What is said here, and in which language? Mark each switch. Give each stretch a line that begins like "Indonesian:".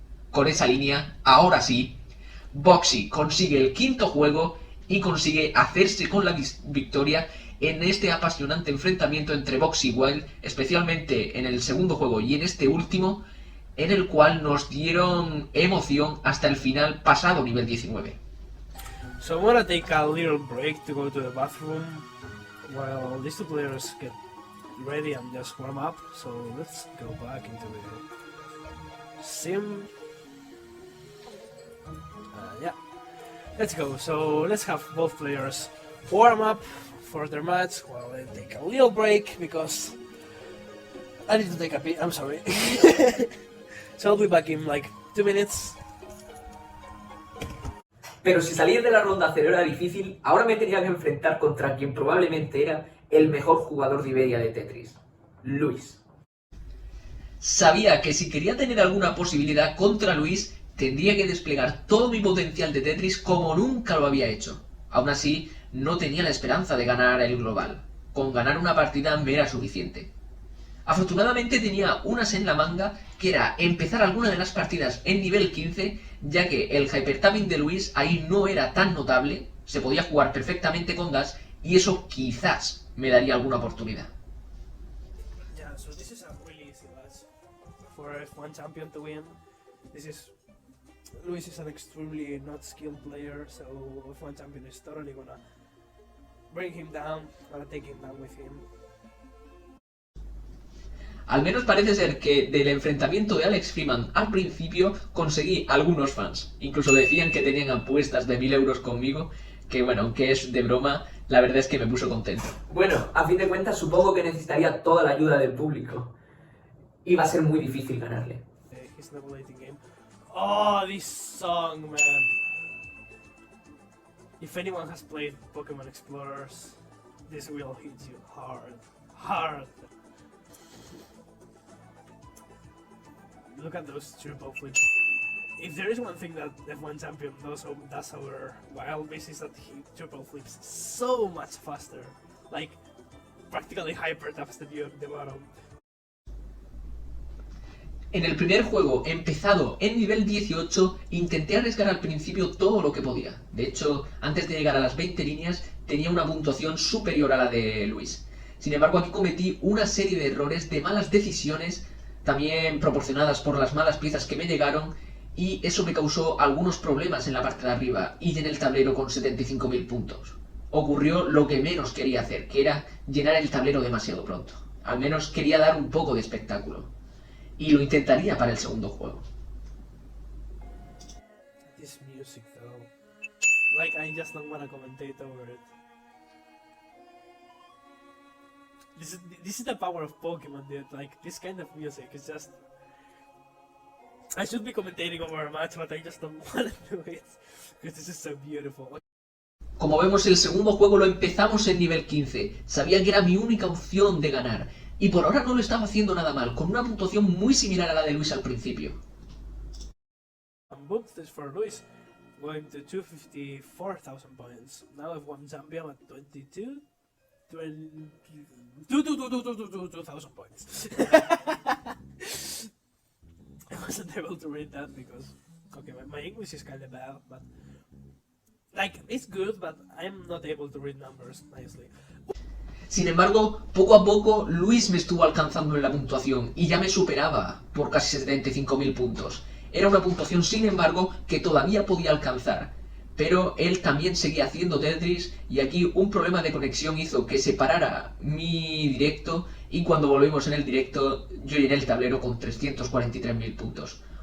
Spanish: Con esa línea, ahora sí, Boxy consigue el quinto juego y consigue hacerse con la victoria en este apasionante enfrentamiento entre Boxy y Wild, especialmente en el segundo juego y en este último, en el cual nos dieron emoción hasta el final pasado nivel 19.
English: So I'm gonna take a little break to go to the bathroom while these two players get ready and just warm up. So let's go back into the sim. Yeah, let's go. So let's have both players warm up for their match while I take a little break because I need to take a pee. I'm sorry. So I'll be back in like 2 minutes.
Spanish: Pero si salir de la ronda 0 era difícil, ahora me tenía que enfrentar contra quien probablemente era el mejor jugador de Iberia de Tetris, Luis. Sabía que si quería tener alguna posibilidad contra Luis, tendría que desplegar todo mi potencial de Tetris como nunca lo había hecho. Aún así, no tenía la esperanza de ganar el global. Con ganar una partida me era suficiente. Afortunadamente tenía unas en la manga, que era empezar alguna de las partidas en nivel 15, ya que el hypertabbing de Luis ahí no era tan notable, se podía jugar perfectamente con gas, y eso quizás me daría alguna oportunidad.
English: Yeah, so this is a really easy match for F1 champion to win. Luis is an extremely not skilled player, so F1 champion is totally gonna bring him down, gonna take him down with him.
Spanish: Al menos parece ser que del enfrentamiento de Alex Freeman al principio conseguí algunos fans. Incluso decían que tenían apuestas de 1000 euros conmigo, que bueno, aunque es de broma, La verdad es que me puso contento. Bueno, a fin de cuentas supongo que necesitaría toda la ayuda del público. Y va a ser muy difícil ganarle.
English: His novel late game. Oh, this song, man. If anyone has played Pokemon Explorers, this will hit you hard. Hard. Look at those triple flips. If there is one thing that F1 Champion does over Wild Base is that he triple flips so much faster. Like, practically hyper taps the view at the bottom.
Spanish: En el primer juego, empezado en nivel 18, intenté arriesgar al principio todo lo que podía. De hecho, antes de llegar a las 20 líneas, tenía una puntuación superior a la de Luis. Sin embargo, aquí cometí una serie de errores, de malas decisiones, también proporcionadas por las malas piezas que me llegaron, y eso me causó algunos problemas en la parte de arriba, y llené el tablero con 75.000 puntos. Ocurrió lo que menos quería hacer, que era llenar el tablero demasiado pronto. Al menos quería dar un poco de espectáculo. Y lo intentaría para el segundo juego.
English: This music though, like I just don't wanna commentate over it. This is the power of Pokemon, dude. Like this kind of music is just. I should be commentating over a match, but I just don't wanna do it because this is so beautiful.
Spanish: Como vemos, el segundo juego lo empezamos en nivel 15. Sabía que era mi única opción de ganar. Y por ahora no lo estaba haciendo nada mal, con una puntuación muy similar a la de Luis al principio.
English: Books for Luis, going to 254,000 points. Now F1 champion at 2,000 points. I wasn't able to read that because, okay, my English is kind of bad, but like it's good, but I'm not able to read numbers nicely.
Spanish: Sin embargo, poco a poco, Luis me estuvo alcanzando en la puntuación y ya me superaba por casi 75.000 puntos. Era una puntuación, sin embargo, que todavía podía alcanzar. Pero él también seguía haciendo Tetris y aquí un problema de conexión hizo que se parara mi directo y cuando volvimos en el directo yo llené el tablero con 343.000 puntos.